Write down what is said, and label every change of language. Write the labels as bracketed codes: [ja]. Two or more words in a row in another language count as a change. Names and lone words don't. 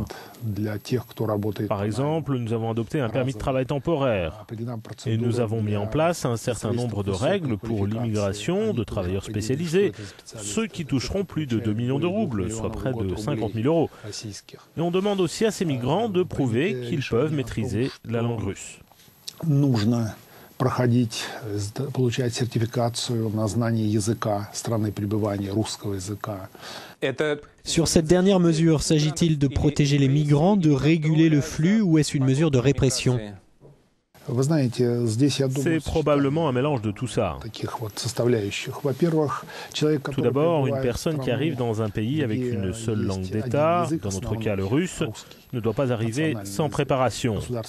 [fr] Par exemple, nous avons adopté un permis de travail temporaire et nous avons mis en place un certain nombre de règles pour l'immigration de travailleurs spécialisés, ceux qui toucheront plus de 2 millions de roubles, soit près de 50 000 euros. Et on demande aussi à ces migrants de prouver qu'ils peuvent maîtriser la langue russe. [ru] Получать сертификацию на знание языка страны пребывания, русского языка. [fr] Sur cette dernière mesure, s'agit-il de protéger les migrants, de réguler le flux ou est-ce une mesure de répression ? C'est probablement un mélange de tout ça. Tout d'abord, une personne qui arrive dans un pays avec une seule langue d'État, dans notre cas le russe, ne doit pas arriver sans préparation.